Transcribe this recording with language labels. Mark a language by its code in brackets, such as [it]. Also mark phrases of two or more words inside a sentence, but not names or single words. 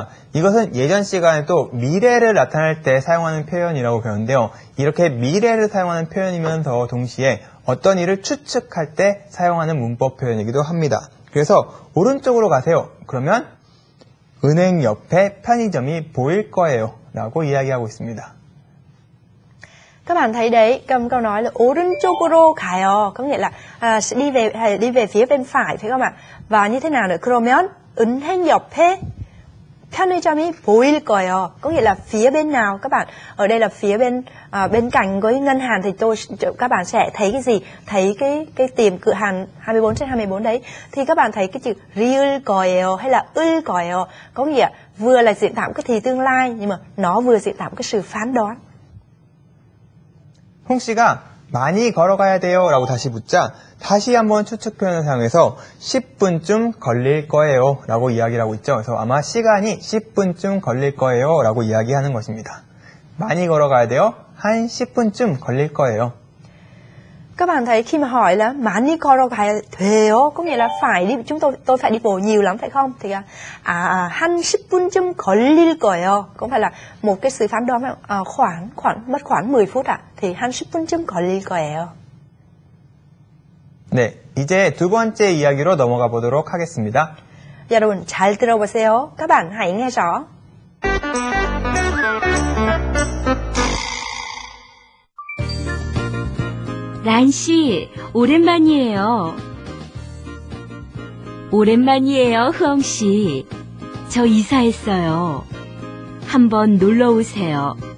[ko] 이것은 예전 시간에 또 미래를 나타낼 때 사용하는 표현이라고 배웠는데요. 이렇게 미래를 사용하는 표현이면서 동시에 어떤 일을 추측할 때 사용하는 문법 표현이기도 합니다. 그래서 오른쪽으로 가세요. 그러면 은행 옆에 편의점이 보일 거예요 라고 이야기하고 있습니다. [vi] Các bạn thấy đấy, cầm câu nói là [ko] 오른쪽으로 가요, [vi] có nghĩa là sẽ đi về phía bên phải phải không ạ? Và như thế nào nữa? [ko] 그러면 은행 옆에 편의점이 보일 거예요, [vi] có nghĩa là phía bên nào các bạn? Ở đây là phía bên cạnh với ngân hàng thì các bạn sẽ thấy cái gì? Thấy cái tiệm cửa hàng 24/24 đấy. Thì các bạn thấy cái chữ [ko] ri을 거예요 [vi] hay là [ko] 을 거예요, [vi] có nghĩa vừa là diễn tả cái thì tương lai nhưng mà nó vừa diễn tả cái sự phán đoán. [ko] 홍 씨가 많이 걸어가야 돼요 라고 다시 묻자 다시 한번 추측 표현을 사용해서 10분쯤 걸릴 거예요 라고 이야기를 하고 있죠. 그래서 아마 시간이 10분쯤 걸릴 거예요 라고 이야기하는 것입니다. 많이 걸어가야 돼요. 한 10분쯤 걸릴 거예요. [vi] Các bạn thấy khi mà hỏi là [ko] 많이 걸어가야 돼요, [vi] có nghĩa là phải đi, tôi phải đi bộ nhiều lắm phải không? [ko] Thì 한 10분쯤 걸릴 거예요. [vi] Cũng phải là một cái sự phán đoán mất khoảng 10 phút ạ. [ko] Thì 한 10분쯤 걸릴 거예요. 네, 이제 두 번째 이야기로 넘어가 보도록 하겠습니다. 여러분 잘 들어보세요. [vi] Các bạn hãy nghe rõ. [ko] 란씨, 오랜만이에요. 오랜만이에요, 흐엉씨. 저 이사했어요. 한번 놀러 오세요.